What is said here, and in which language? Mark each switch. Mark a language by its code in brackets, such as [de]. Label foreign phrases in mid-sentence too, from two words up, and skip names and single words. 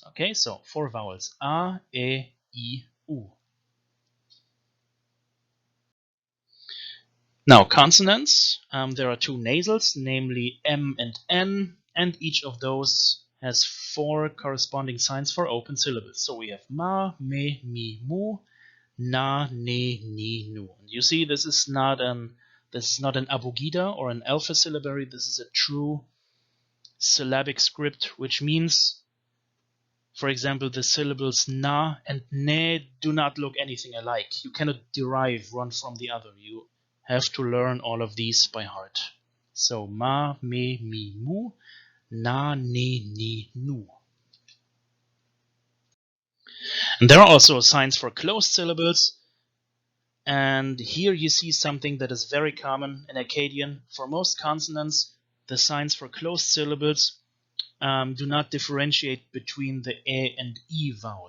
[en] Okay, so 4 vowels: A, E, I, U. Now consonants. There are 2 nasals, namely M and N, and each of those has 4 corresponding signs for open syllables. So we have ma, me, mi, mu, na, ne, ni, nu. And you see, this is not an abugida or an alpha syllabary. This is a true syllabic script, which means, for example, the syllables na and ne do not look anything alike. You cannot derive one from the other. You have to learn all of these by heart. So ma, me, mi, mu, na, ne, ni, nu. And there are also signs for closed syllables. And here you see something that is very common in Akkadian. For most consonants, the signs for closed syllables do not differentiate between the E and I vowel.